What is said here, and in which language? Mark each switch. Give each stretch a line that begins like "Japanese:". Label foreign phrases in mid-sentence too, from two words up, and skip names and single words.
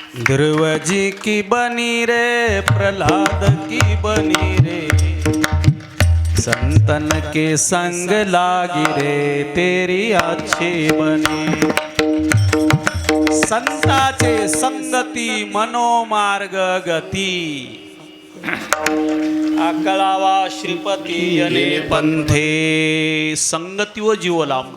Hindi: ध्रुव जी की बनी रे प्रहलाद की बनी रे, संतन के संग लागी रे तेरी अच्छी बनी।
Marathi: संताचे संगती मनोमार्ग गती, आकळावा श्रीपती यने पंथे, संगती व जीव लांब।